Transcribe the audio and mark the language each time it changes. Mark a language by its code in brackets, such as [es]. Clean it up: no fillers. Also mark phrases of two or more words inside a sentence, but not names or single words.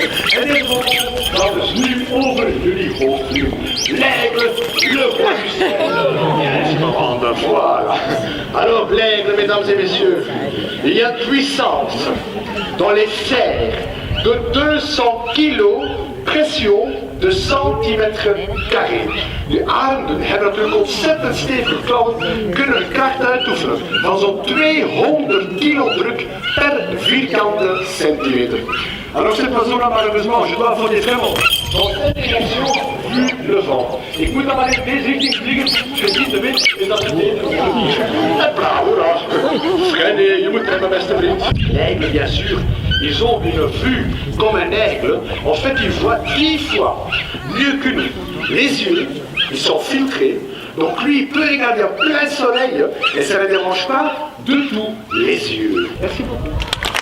[fr] Et les mots, par-dessus, over le niveau. L'aigle, le roi du ciel. Voilà. Alors l'aigle, mesdames et messieurs, il y a une puissance dans les serres de 200 kilos, pression de centimeter carré. [nl] De armen hebben natuurlijk ontzettend stevige klauwen, kunnen kracht uitoefenen van zo'n 200 kilo druk per vierkante centimeter. [fr] Alors cette oiseau-là, malheureusement, je dois voler vraiment dans cette direction vu le vent. [nl] Ik moet dan maar in deze richting vliegen, gezien de wind is dat beneden. Hopla, hoera. Schijnen, je moet remmen, beste vriend. [fr] L'aigle, bien sûr, ils ont une vue comme un aigle. En fait, ils voient 10 fois mieux que nous. Les yeux, ils sont filtrés. Donc lui, il peut regarder en plein soleil et ça ne le dérange pas du tout les yeux. Merci beaucoup.